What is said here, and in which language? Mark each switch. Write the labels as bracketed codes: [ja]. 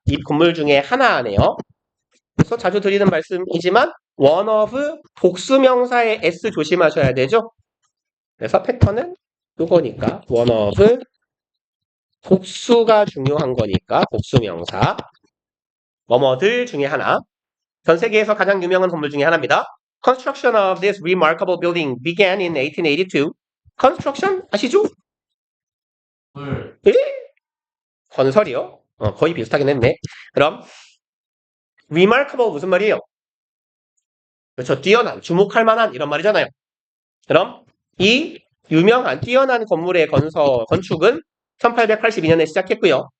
[ko] 이 건물 중에 하나네요. 그래서 자주 드리는 말씀이지만 one of 복수명사의 s 조심하셔야 되죠. 그래서 패턴은 그거니까 one of 복수가 중요한 거니까 복수명사 뭐뭐들 중에 하나. 전 세계에서 가장 유명한 건물 중에 하나입니다. [en] Construction of this remarkable building began in 1882. [ko] Construction 아시죠? 예? 건설이요? 거의 비슷하긴 했네. 그럼 remarkable 무슨 말이에요? 그렇죠. 뛰어난, 주목할 만한 이런 말이잖아요. 그럼 이 유명한 뛰어난 건물의 건축은 1882년에 시작했고요.